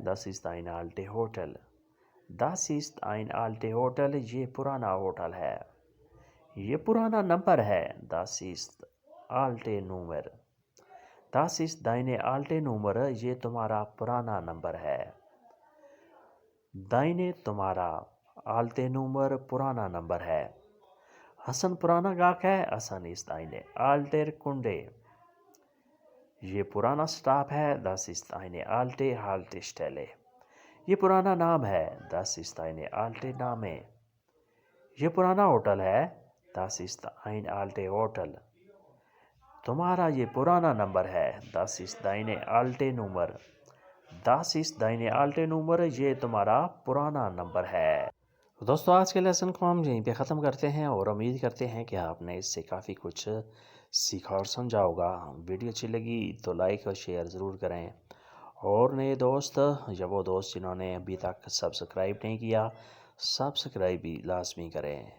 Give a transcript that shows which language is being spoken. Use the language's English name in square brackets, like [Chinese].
[German] Das ist ein alte Hotel. Das ist ein alte Hotel. [Urdu] یہ پرانا hotel ہے. یہ پرانا نمبر ہے. [German] Das ist alte Nummer. Das ist deine alte Nummer. [Urdu] یہ تمہارا پرانا نمبر ہے. [German] Deine [Urdu] تمہارا. [German] alte Nummer [Urdu] پرانا نمبر ہے. حسن پرانا گاہک ہے. [German] Hassan ist eine alter Kunde. [Urdu] یہ پرانا سٹاپ ہے. [German] Das ist eine alte Haltestelle. [Urdu] یہ پرانا نام ہے. [German] Das ist eine alte Name. [Urdu] یہ پرانا ہوٹل ہے. [German] Das ist ein alte Hotel. [Urdu] تمہارا یہ پرانا نمبر ہے. [German] Das ist deine alte Nummer. Das ist deine alte Nummer. [Urdu] یہ تمہارا پرانا نمبر ہے. دوستو آج کے لیسن کو ہم یہیں پہ ختم کرتے ہیں اور امید کرتے ہیں کہ آپ نے اس سے کافی کچھ سیکھا اور سمجھا ہوگا. ویڈیو اچھی لگی تو لائک اور شیئر ضرور کریں. اور نئے دوست یا وہ دوست جنہوں نے ابھی تک سبسکرائب نہیں کیا سبسکرائب بھی لازمی کریں.